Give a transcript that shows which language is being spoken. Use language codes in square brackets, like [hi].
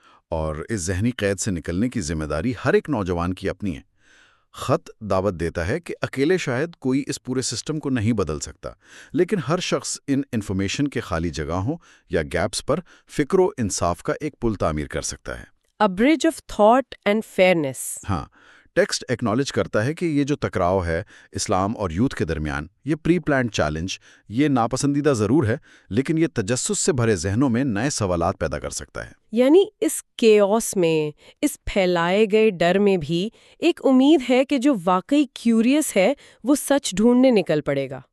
[ur] اور اس ذہنی قید سے نکلنے کی ذمہ داری ہر ایک نوجوان کی اپنی ہے. خط دعوت دیتا ہے کہ اکیلے شاید کوئی اس پورے سسٹم کو نہیں بدل سکتا، لیکن ہر شخص ان انفارمیشن کے خالی جگہوں یا گیپس پر فکر و انصاف کا ایک پل تعمیر کر سکتا ہے. [en] A bridge of thought and fairness. [ur] ہاں، ٹیکسٹ ایکنالج کرتا ہے کہ یہ جو ٹکراؤ ہے اسلام اور یوتھ کے درمیان، یہ پری پلانڈ چیلنج، یہ ناپسندیدہ ضرور ہے، لیکن یہ تجسس سے بھرے ذہنوں میں نئے سوالات پیدا کر سکتا ہے. یعنی اس کیوس میں، اس پھیلائے گئے ڈر میں بھی ایک امید ہے کہ جو واقعی کیوریس ہے وہ سچ ڈھونڈنے نکل پڑے گا۔